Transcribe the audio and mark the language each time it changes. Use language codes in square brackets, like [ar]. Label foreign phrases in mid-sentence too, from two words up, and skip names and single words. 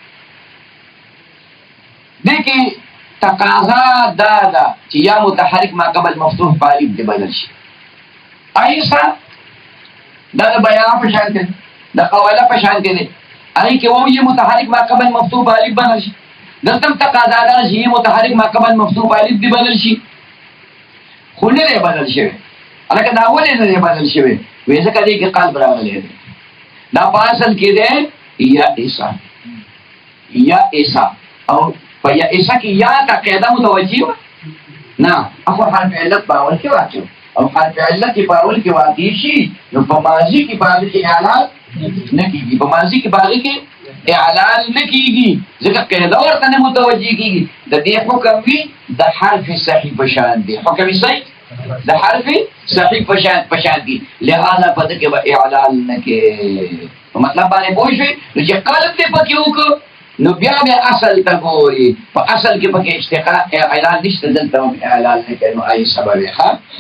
[ps] دې کې تقاضا دا ده چې یا متحرک ما قبل مفتوح په الف دې بدل شي ایسا دا د بیان په شان دی د قواله په شان دی هغې کې واو یې متحرک ما قبل مفتوح په الف بدل شي دلته هم تقاضا ده چې یې متحرک ما قبل مفتوح په الف دې بدل شي خو نه دی بدل شوی هلکه دا ولې نه دی بدل شوی وایي ځکه دې کې قلب راغلی دی دا په اصل کې دی یا ایسا یا ایسا او په یا ایسا کې یا تا قاعده متوجه وه نه اخو حرف علت په اول کې واقع او حرف علت په اول کې واقع شي نو په ماضي کې په هغې کې اعلان نه کېږي په ماضي کې په هغې کې اعلان نه کېږي ځکه قاعده ورته نه متوجه کېږي د دې حکم وي د حرف صحیح په شان دی حکم صحیح د حرف صحیح په شان دي لهذا په دې کې به اعلان نه کوي مطلب باندې پوه شوې نو چې قلب دې پکې وکړو نو بیا بیا اصل ته ګوري په اصل کې پکې اشتقاق اعلان نشته دلته هم اعلان نه کوي نو ای سبب یې ښه